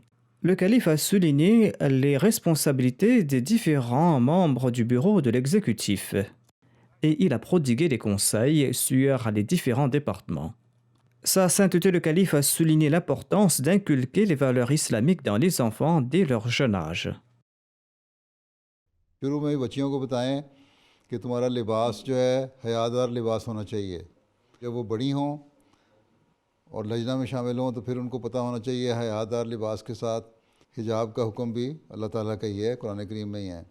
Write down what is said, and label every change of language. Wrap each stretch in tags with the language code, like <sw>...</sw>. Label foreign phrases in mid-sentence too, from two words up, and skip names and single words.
<fr>Le calife a souligné les responsabilités des différents membres du bureau de l'exécutif et il a prodigué des conseils sur les différents départements. Sa sainteté le calife a souligné l'importance d'inculquer les valeurs islamiques dans les enfants dès leur jeune âge.</fr> <ur>شروع میں ہی بچیوں کو بتائیں کہ تمہارا لباس جو ہے حیادار لباس ہونا چاہیے. جب وہ بڑی ہوں اور لجنہ میں شامل ہوں تو پھر ان کو پتہ ہونا چاہیے حیادار لباس کے ساتھ حجاب کا حکم بھی اللہ تعالیٰ کا ہی ہے، قرآن کریم میں ہی ہے.</ur>